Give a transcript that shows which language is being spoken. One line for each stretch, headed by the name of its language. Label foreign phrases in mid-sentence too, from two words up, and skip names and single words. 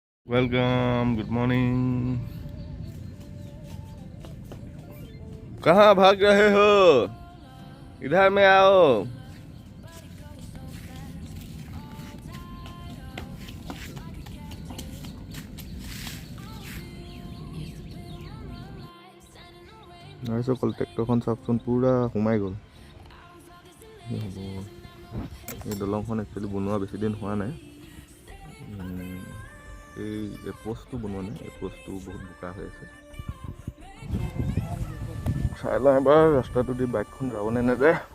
English: welcome, good morning.
Hindi: कहाँ भाग रहे हो? इधर में आओ।
Assamese: ऐसे कल ट्रेक्टरখন চাওকচোন পুৰা সোমাই গ'ল। এই দলংখন একচুৱেলি বনোৱা বেছি দিন হোৱা নাই। এই পোষ্টটো বনোৱা নাই, এই পোষ্টটো বহুত বোকা হৈ আছে। চাই লওঁ এবাৰ ৰাস্তাটো দি বাইকখন যাবনে নাযায়।